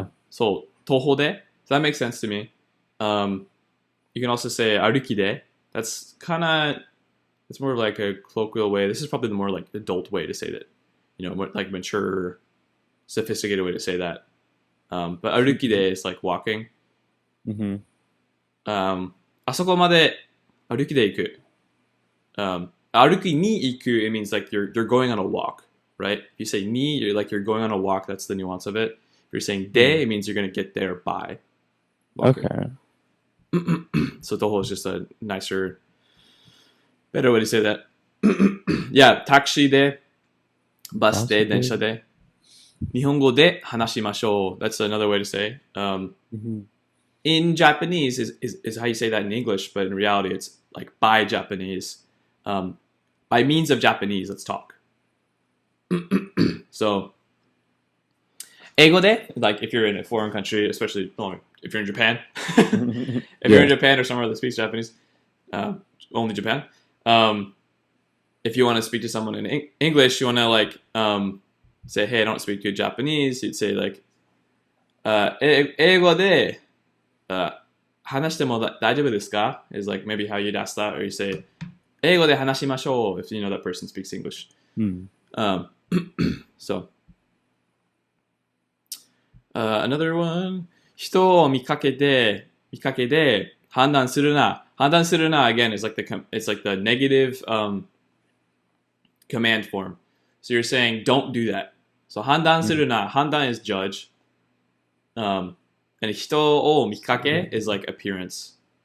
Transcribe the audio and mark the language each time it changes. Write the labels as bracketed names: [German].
[English] So toho de, so that makes sense to me. You can also say aruki de. That's kind of It's more of like a colloquial way. This is probably the more like adult way to say that. More like mature, sophisticated way to say that. But arukide is like walking. Mm-hmm. [Japanese] あそこまで歩きで行く。歩きに行く [English] it means like you're going on a walk, right? If you say ni, you're going on a walk. That's the nuance of it. If you're saying de, it means you're going to get there by walking. Okay. So toho is just a nicer, better way to say that. [Japanese] Yeah, taxi de, bus de, densha de. 日本語で話しましょう. [English] That's another way to say. In Japanese is how you say that in English, but in reality it's like by Japanese. By means of Japanese, let's talk. So, 英語で, like if you're in a foreign country, especially if you're in Japan, if you're in Japan or somewhere that speaks Japanese, only Japan, if you want to speak to someone in English, you want to like say, hey, I don't speak good Japanese, you'd say like, [Japanese] 英語で 話しても大丈夫ですか [English] is like maybe how you'd ask that, or you say [Japanese] 英語で話しましょう [English] if you know that person speaks English. So another one, [Japanese] 人を見かけで判断するな [English] again is like it's like the negative command form. So you're saying don't do that. So [Japanese] 判断するな [English] 判断 is judge. And [Japanese] 人を見かけ [English] is like appearance.